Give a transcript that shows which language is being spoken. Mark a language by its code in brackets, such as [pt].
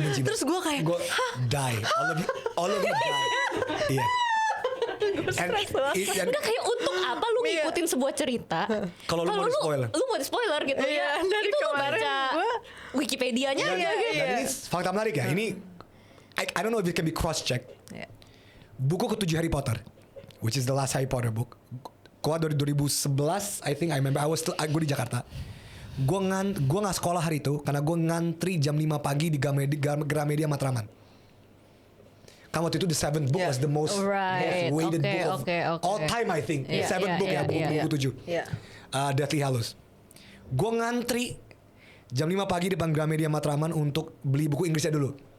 [id] Terus gue kayak, [en] die. All of you die. Iya. [id] Udah kayak untuk apa lu ngikutin sebuah cerita kalau lu mau di-spoiler. Lu mau di-spoiler gitu ya. Dari itu lu kemarin baca Wikipedianya Dan ini fakta menarik ya. [en] Ini I don't know if it can be cross-checked. [id] Buku ke-7 [en] Harry Potter, which is the last Harry Potter book, [id] keluar dari [en] 2011, I think. I remember [id] gue di Jakarta. Gue nggak sekolah hari itu karena gue ngantri jam 5 pagi di Gramedia Matraman. Kan waktu itu [en] the 7th book was the most weighted book of all time, I think. The 7th book ya, [id] buku 7. [en] Deathly Hallows. [id] Gue ngantri jam 5 pagi depan Gramedia Matraman untuk beli buku Inggrisnya dulu.